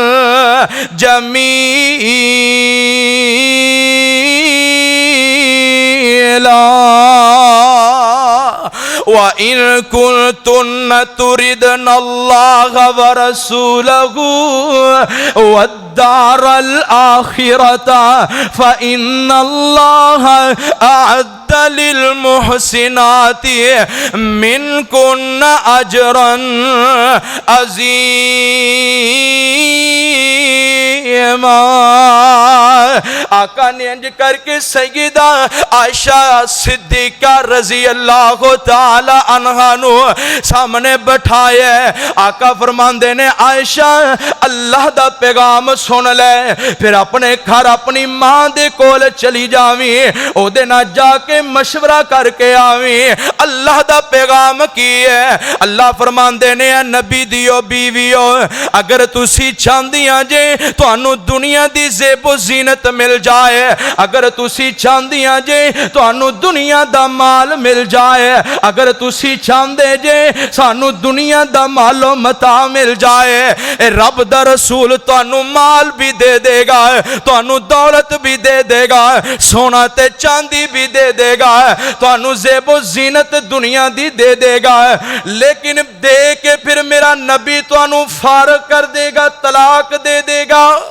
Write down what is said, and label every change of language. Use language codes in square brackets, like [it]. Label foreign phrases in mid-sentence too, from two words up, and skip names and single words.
[ar] جمیلا وَإِن كُنتُنَّ تُرِدْنَ اللَّهَ وَرَسُولَهُ وَالدَّارَ الْآخِرَةَ فَإِنَّ اللَّهَ أَعَدَّ لِلْمُحْسِنَاتِ مِنْكُنَّ أَجْرًا [pa] عَظِيمًا آقا نے انج کر کے سیدہ عائشہ صدیقہ [ar] رضی اللہ تعالی عنہا [pa] نو سامنے بٹھایا آقا فرماندے نے عائشہ اللہ دا پیغام سن لے پھر اپنے گھر اپنی ماں دے کول چلی جاویں او دے نال جا کے مشورہ کر کے آویں اللہ دا پیغام کی ہے اللہ فرماندے نے نبی دیو بیویو اگر تسی چاہندیاں جے تانوں دنیا دی زیب و زینت مل جائے اگر تسی چاہندیاں جے تانوں دنیا دا مال مل جائے اگر تسی چاہندے جے سانو دنیا دا مال و متاع مل جائے رب دا رسول تانوں مال بھی دے دے گا تانوں دولت بھی دے دے گا سونا تے چاندی بھی دے دے گا تانوں زیب و زینت دنیا دی دے دے گا لیکن دے کے پھر میرا نبی تانوں فارغ کر دے گا طلاق دے دے گا